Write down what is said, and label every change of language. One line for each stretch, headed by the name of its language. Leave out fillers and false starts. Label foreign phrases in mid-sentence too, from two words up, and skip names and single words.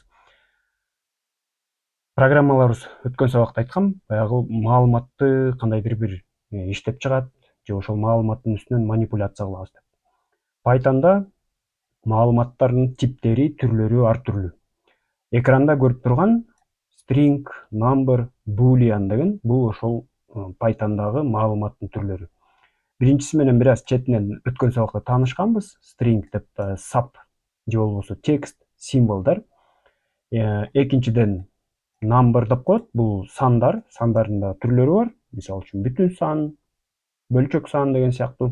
Kyrgyz: Программаларыбыз өткөн сабакта айткам, баягы маалыматты кандайдыр бир иштеп чыгат же ошол маалыматтын үстүнөн манипуляция кылабыз деп. Pythonда маалыматтардын типтери, түрлөрү ар түрлүү. Экранда көрүп турган
English: string, number, boolean
Kyrgyz: деген бул ошол Pythondагы маалыматтын түрлөрү. Биринчиси менен бир аз четинен өткөн сабакта таанышканбыз. String деп sub же болбосо текст, символдар. Экинчиден number деп коет. Бул сандар, сандардын да түрлөрү бар. Мисалы үчүн бүтүн сан, бөлчөк сан деген сыяктуу.